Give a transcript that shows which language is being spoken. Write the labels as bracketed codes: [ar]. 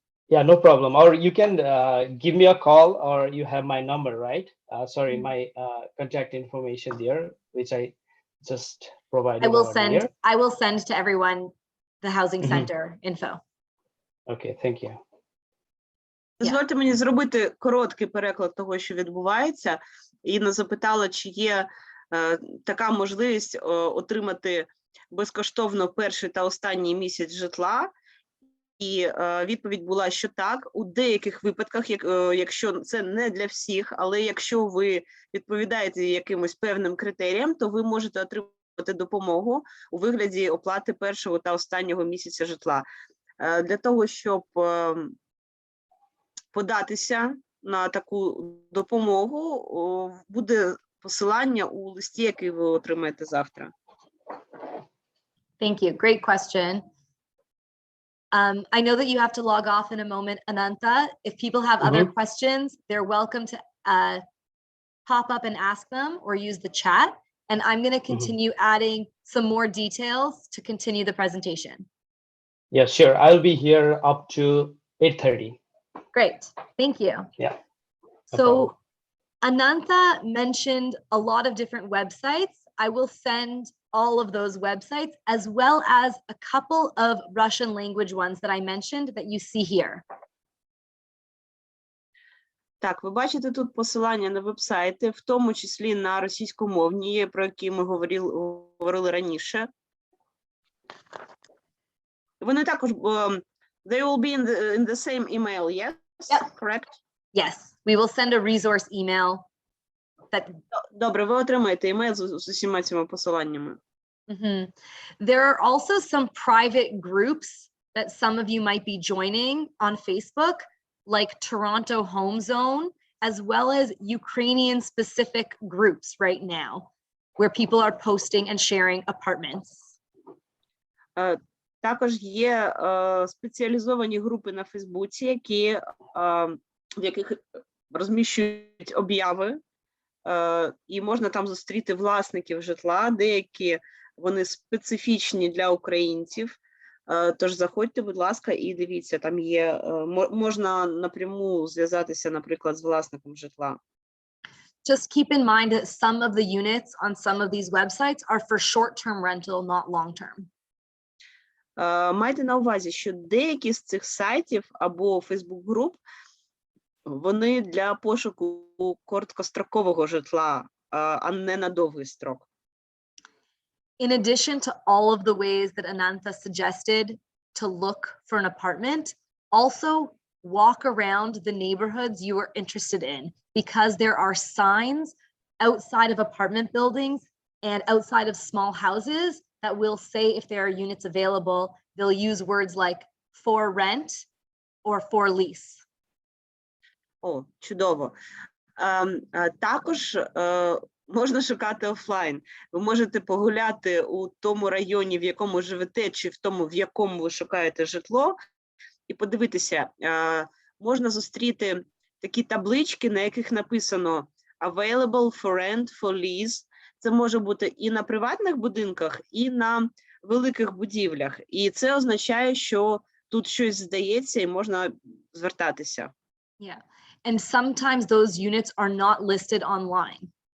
[en] Yeah, no problem. Or you can give me a call, or you have my number, right? Sorry, my contact information there, which I just provided. I will send to everyone the housing center info. Okay, thank you. [uk] Дозвольте мені зробити короткий переклад того, що відбувається. Інна запитала, чи є така можливість отримати безкоштовно перший та останній місяць житла. І відповідь була, що так, у деяких випадках, якщо це не для всіх, але якщо ви відповідаєте якимось певним критеріям, то ви можете отримати допомогу у вигляді оплати першого та останнього місяця житла. Для того, щоб податися на таку допомогу, буде посилання у листі, який ви отримаєте завтра. [en] Thank you. Great question. I know that you have to log off in a moment, Ananta. If people have other questions, they're welcome to pop up and ask them or use the chat. And I'm going to continue adding some more details to continue the presentation. Yeah, sure. I'll be here up to 8:30. Great. Thank you. Yeah. So Ananta mentioned a lot of different websites. I will send all of those websites, as well as a couple of Russian language ones that I mentioned that you see here. [uk] Так, ви бачите тут посилання на вебсайти, в тому числі на російськомовні, про які ми говорили раніше. Вони також, [en] they will be in the same email, yes? Yep. correct? Yes, we will send a resource email that [uk] Добре, ви отримаєте імейл з усіма цими посиланнями. Mhm. [en] There are also some private groups that some of you might be joining on Facebook, like Toronto Home Zone, as well as Ukrainian specific groups right now, where people are posting and sharing apartments. [uk] Також є спеціалізовані групи на Фейсбуці, в яких розміщують обяви, і можна там зустріти власників житла, деякі вони специфічні для українців, тож заходьте, будь ласка, і дивіться, там є, можна напряму зв'язатися, наприклад, з власником житла. [en] Just keep in mind that some of the units on some of these websites are for short-term rental, not long-term. [uk] Майте на увазі, що деякі з цих сайтів або Фейсбук-груп, вони для пошуку короткострокового житла, а не на довгий строк. [en] In addition to all of the ways that Anantha suggested to look for an apartment, also walk around the neighborhoods you are interested in, because there are signs outside of apartment buildings and outside of small houses that will say if there are units available. They'll use words like for rent or for lease. [uk] О, чудово. Також можна шукати офлайн. Ви можете погуляти у тому районі, в якому живете, чи в тому, в якому ви шукаєте житло, і подивитися, можна зустріти такі таблички, на яких написано [en] available for rent, for lease. [uk] Це може бути і на приватних будинках, і на великих будівлях. І це означає, що тут щось здається і можна звертатися. [en] Yeah. And sometimes those units are not listed online.